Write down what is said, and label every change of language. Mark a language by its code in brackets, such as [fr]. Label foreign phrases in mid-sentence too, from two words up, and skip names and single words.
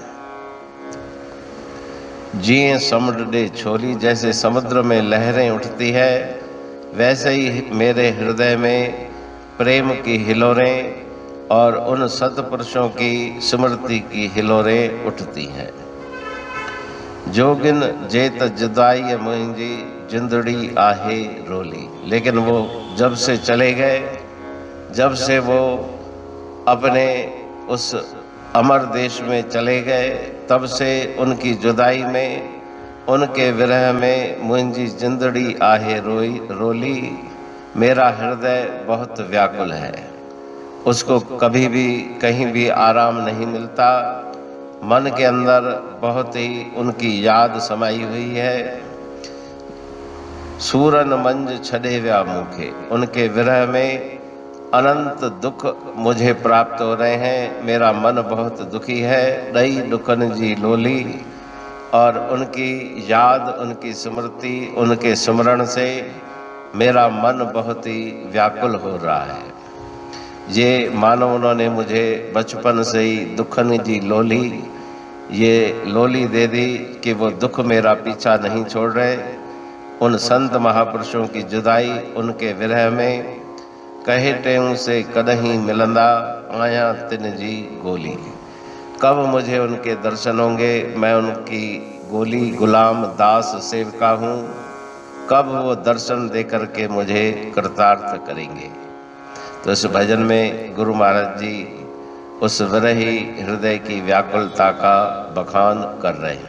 [sd] जिए समुद्र छोली, [hi] जैसे समुद्र में लहरें उठती है वैसे ही मेरे हृदय में प्रेम की हिलोरें और उन सतपुरुषों की स्मृति की हिलोरें उठती हैं। [sd] जोगिन जेत जुदाई मुंहिंजी जिंदड़ी आहे रोली, [hi] लेकिन वो जब से चले गए, जब से वो अपने उस अमर देश में चले गए, तब से उनकी जुदाई में, उनके विरह में [sd] मुंहिंजी जिंदड़ी आहे रोली, [hi] मेरा हृदय बहुत व्याकुल है। उसको कभी भी कहीं भी आराम नहीं मिलता। मन के अंदर बहुत ही उनकी याद समाई हुई है। [sd] सूरन मंज छड़े व्या मुखे, [hi] उनके विरह में अनंत दुख मुझे प्राप्त हो रहे हैं। मेरा मन बहुत दुखी है। [sd] दई दुखन जी लोली, [hi] और उनकी याद, उनकी स्मृति, उनके स्मरण से मेरा मन बहुत ही व्याकुल हो रहा है। ये मानो उन्होंने मुझे बचपन से ही [sd] दुखन जी लोली, [hi] ये लोली दे दी कि वो दुख मेरा पीछा नहीं छोड़ रहे। उन संत महापुरुषों की जुदाई, उनके विरह में [sd] कहे टेऊ से कदहीं मिलंदा, आया तिन जी गोली। [hi] कब मुझे उनके दर्शन होंगे? मैं उनकी गोली गुलाम दास सेवका हूँ। कब वो दर्शन दे करके मुझे कृतार्थ करेंगे? तो इस भजन में गुरु महाराज जी उस विरही हृदय की व्याकुलता का बखान कर रहे हैं।